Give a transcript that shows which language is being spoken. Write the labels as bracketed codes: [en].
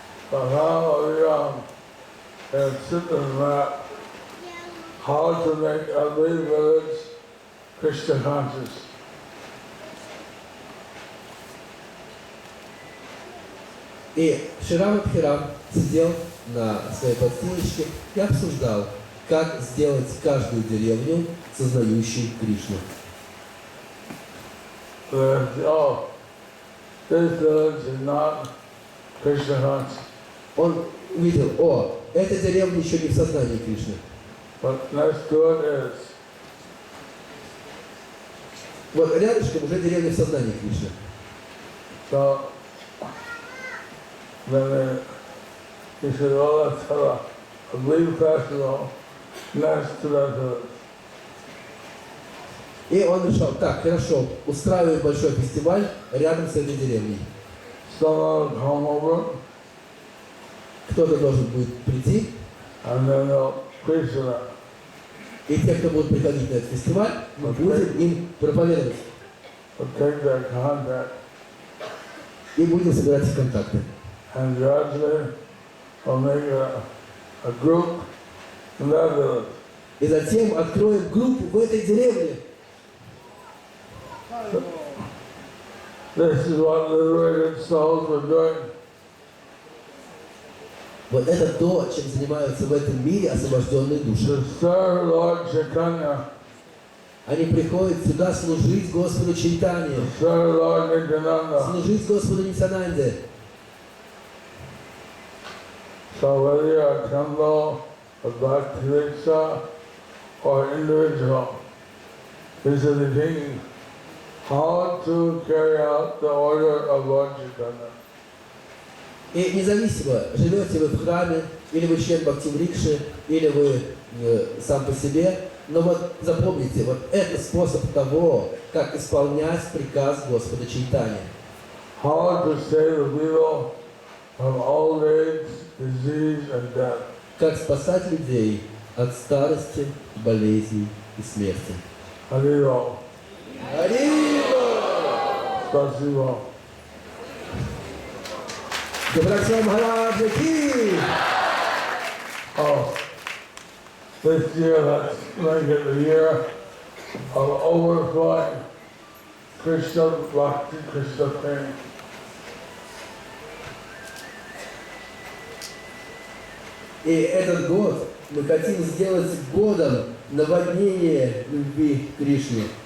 [en] So now Aviram has sit and map how to make every village Krishna conscious. [ru] И Шридам Бхакти сидел на своей подстилочке и обсуждал, как сделать каждую деревню сознающей Кришну. [en] Oh, this village is not Krishna conscious, [ru] Он увидел: о, эта деревня еще не в сознании Кришны. [en] but next to it is. [ru] Вот рядышком уже деревня в сознании Кришны. [en] So then he said, well, let's have a big festival next to that village. [ru] И он решил: так, хорошо, устраиваем большой фестиваль рядом с этой деревней. [en] Someone will come over [ru] Кто-то должен будет прийти, [en] and then they'll preach to them. [ru] и те, кто будут приходить на этот фестиваль, мы будем им проповедовать. [en] We'll take their contact [ru] И будем собирать их контакты. [en] and gradually we'll make a group in that village. [ru] И затем откроем группу в этой деревне. [en] This is what liberated souls were doing. [ru] Вот это то, чем занимаются в этом мире освобожденные души. [en] To serve Lord Chaitanya, [ru] Они приходят сюда служить Господу Чайтанье, [en] to serve Lord Nityananda. [ru] служить Господу Нитьянанде. [en] So whether you're a temple, a bhakti riksha, or individual, this is the thing, how to carry out the order of Lord Chaitanya. [ru] И независимо, живете вы в храме, или вы член Бхакти-врикши, или вы сам по себе, но вот запомните, вот это способ того, как исполнять приказ Господа Чайтаньи. [en] How to save the people from old age, disease, and death. [ru] Как спасать людей от старости, болезней и смерти. Hariro. Харива! Спасибо. Добрача Махараджа Ки! [en] Oh, this year, let's make it a year of overflowing Krishna Bhakti, Krishna Prem. [ru] И этот год мы хотим сделать годом наводнения любви к Кришне.